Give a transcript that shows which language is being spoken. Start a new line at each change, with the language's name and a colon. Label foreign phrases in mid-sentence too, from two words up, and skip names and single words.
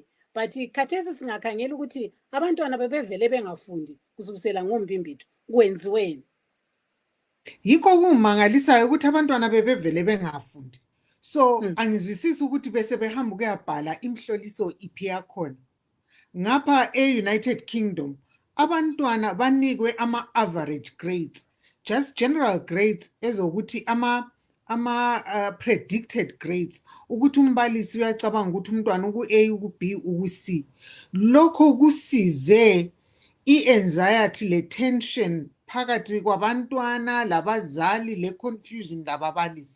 North Ndebele: But khathesi singakhangela ukuthi abantwana bebevele bengafundi kusukisela ngoMbimbitho, kwenziweni? Yikho kumangalisayo ukuthi abantwana bebevele bengafundi. So angizwisisi ukuthi bese behamba ukuyabhala imhloliso iphi yakhona. Ngapha e-United Kingdom abantwana banikwe ama-
English: average grades, just general grades
North Ndebele: ezokuthi
English: predicted grades,
North Ndebele: ukuthi umbalisi uyacabanga ukuthi umntwana uku-A, uku-B, uku-C. Lokho kusize i-anxiety le-tension phakathi kwabantwana labazali, le-confusion lababalisi.